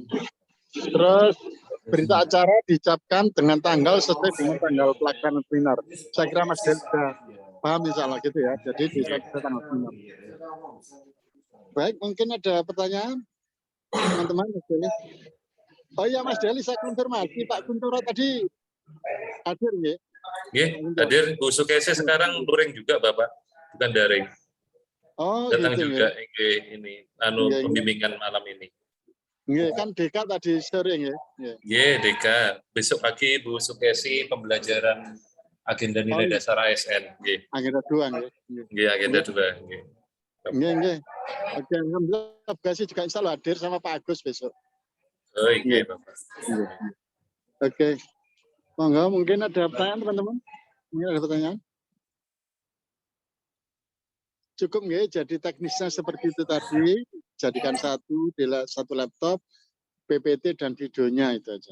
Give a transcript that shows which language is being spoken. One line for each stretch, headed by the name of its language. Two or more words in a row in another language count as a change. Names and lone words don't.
Indonesian: Terus berita acara diucapkan dengan tanggal sesuai dengan tanggal pelaksanaan seminar. Saya kira Mas Del sudah paham
Arabic: insya Allah
Indonesian: gitu ya. Jadi diucapkan tanggal seminar. Baik, mungkin ada pertanyaan teman-teman. Oh iya Mas Deli, saya konfirmasi Pak Kuntoro tadi hadir nggih? Nggih, hadir. Bu Sukese sekarang luring juga Bapak, bukan daring. Oh, datang gitu, juga ini pembimbingan malam ini. Nggih, kan Deka tadi sore nggih. Nggih, Deka. Besok pagi Bu Sukesi pembelajaran agenda nilai dasar ASN. Nggih. Agenda 2 nggih. Nggih, agenda 2 nggih. Nggih. Oke, alhamdulillah Bukasi juga
Arabic: insya Allah
Indonesian: hadir sama Pak Agus besok. Oh, iya, Bapak. Oke. Monggo, mungkin ada pertanyaan teman-teman? Mungkin ada pertanyaan? Cukup nggih, jadi teknisnya seperti itu tadi, jadikan satu laptop, PPT dan videonya itu aja.